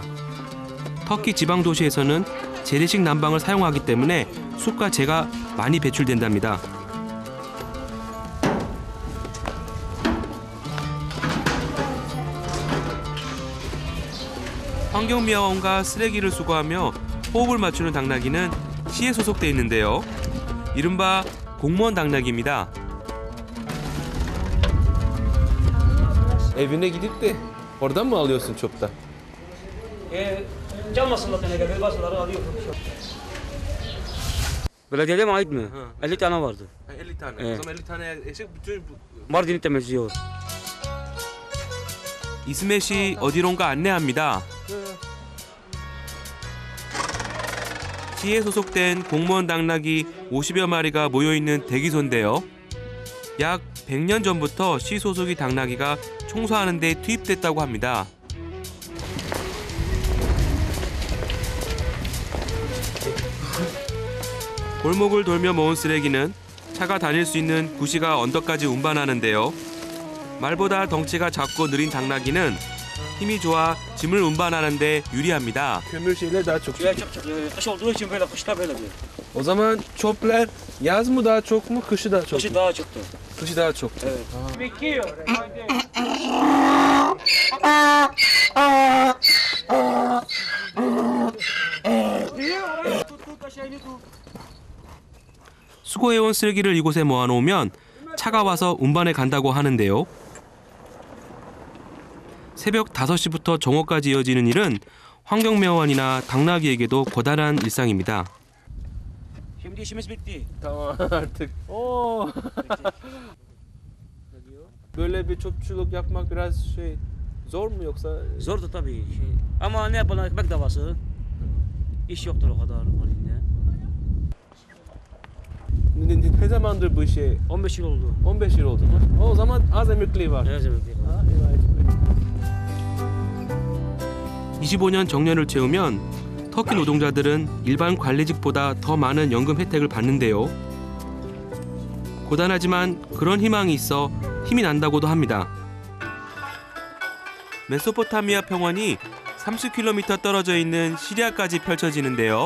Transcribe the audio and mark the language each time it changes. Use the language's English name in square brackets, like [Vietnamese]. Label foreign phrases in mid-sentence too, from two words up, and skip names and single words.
[Korean] 터키 지방 도시에서는 재래식 난방을 사용하기 때문에 숯과 재가 많이 배출된답니다. 환경미화원과 쓰레기를 수거하며 호흡을 맞추는 당나귀는 시에 소속돼 있는데요. 이른바 공무원 당나귀입니다. [Turkish] Evine gidip de oradan mı alıyorsun çöpten? Çalmasınlar teneke, beyazları alıyor. Belediyede mi ait mi? 50 tane vardı. 50 tane. Evet. O zaman 50 tane eşek bütün Mardin'i temizliyor. [Korean] 이스맷이 어디론가 안내합니다. 시에 소속된 공무원 당나귀 50여 마리가 모여있는 대기소인데요. 약 100년 전부터 시 소속이 당나귀가 청소하는 데 투입됐다고 합니다. 골목을 돌며 모은 쓰레기는 차가 다닐 수 있는 구시가 언덕까지 운반하는데요. 말보다 덩치가 작고 느린 당나귀는 힘이 좋아 짐을 운반하는 데 유리합니다. [Turkish] Kömür şeyler daha çok. Kış olduğu için böyle, kışta böyle diyor. O zaman çöpler yaz mı daha çok mu, kışı daha çok Kışı mu? daha çıktı. Kışı daha çok. Evet. [Korean] 수거해온 쓰레기를 이곳에 모아놓으면 차가 와서 운반해 간다고 하는데요. 새벽 5시부터 정오까지 이어지는 일은 환경미화원이나 당나귀에게도 고단한 일상입니다. [Turkish] Şimdi işimiz bitti. Tamam artık. Oo. Böyle bir çöpçülük yapmak biraz zor mu yoksa? Zordu tabii. Ama ne yapalım, ekmek davası. İş yoktur o kadar halinde. Ne zamandır bu işe? 15 yıl oldu. 15 yıl oldu mu? O zaman az emekliliği var. Ne zaman değil. [Korean] 25년 정년을 채우면 터키 노동자들은 일반 관리직보다 더 많은 연금 혜택을 받는데요. 고단하지만 그런 희망이 있어 힘이 난다고도 합니다. 메소포타미아 평원이 30km 떨어져 있는 시리아까지 펼쳐지는데요.